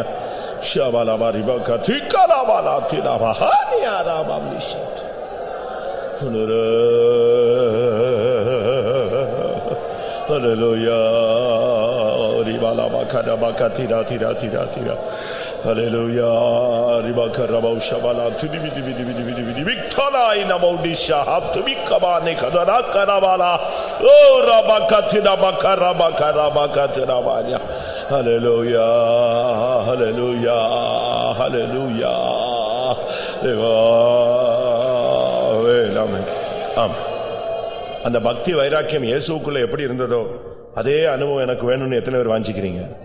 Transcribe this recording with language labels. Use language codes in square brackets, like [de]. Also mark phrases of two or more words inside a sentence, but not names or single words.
[ta] Shabala baribakati kalabala tina bahania rabamishat. Hallelujah. Ribala bakada bakatira tira tira tira. Hallelujah. Ribakarabau shabala tidi bidi bidi bidi bidi bidi victola ina maudisha haptu bikabane kadara karabala. Oh rabakatina bakarabakatina banya. Hallelujah. Hallelujah. Hallelujah. Amen. Amen. அந்த பக்தி வைராக்கியம் இயேசுவுக்குள்ள எப்படி இருந்ததோ அதே அனுபவம் எனக்கு வேணும்னு எத்தனை பேர் வாஞ்சிக்கிறீங்க?